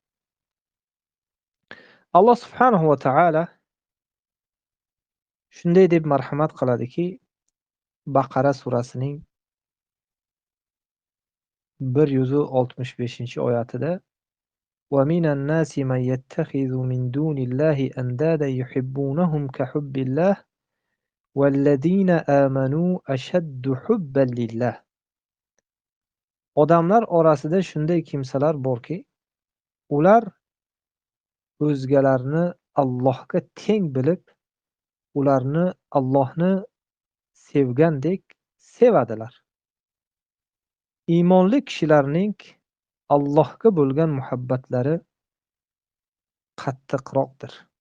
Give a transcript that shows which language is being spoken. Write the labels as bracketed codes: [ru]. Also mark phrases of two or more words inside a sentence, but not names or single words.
[uz] Alloh subhanahu va taolo shunday deb marhamat qiladiki, Baqara surasining 165-oyatida: [ar] "ومن الناس من يتخذ من دون الله أندادا يحبونهم كحب الله والذين آمنوا أشد حبا لله." [uz] Odamlar orasida shunday kimsalar borki, ular o'zgalarni Allohga teng bilib, ularni Allohni sevgandek sevadilar. Iymonli kishilarning Allohga bo'lgan muhabbatlari qattiqroqdir.